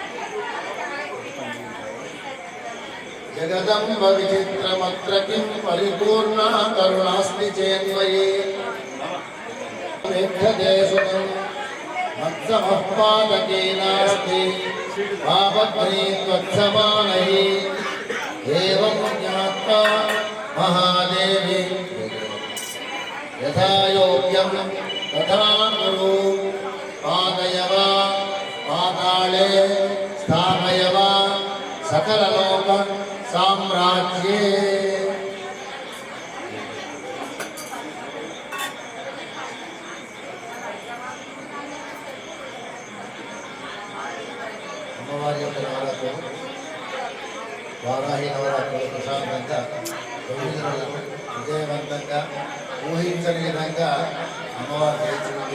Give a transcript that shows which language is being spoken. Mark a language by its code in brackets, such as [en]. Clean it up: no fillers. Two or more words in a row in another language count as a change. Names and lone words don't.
[sa] जगदम्ब विचित्रमत्र किं परिपूर्णा करुणास्ति चेन्मयि मेघदेशुतं मत्समः नास्ति पापध्री त्वत्समानहि एवं ज्ञात्वा महादेवी यथा योग्यं तथा कुरु। पादय वा पाताले स्थापय वा सकललोक साम्राज्ये। [te] వారాహి నవరాత్రులు ప్రశాంతంగా 9 రోజులు విజయవంతంగా ఊహించని విధంగా అమ్మవారు చేయించింది.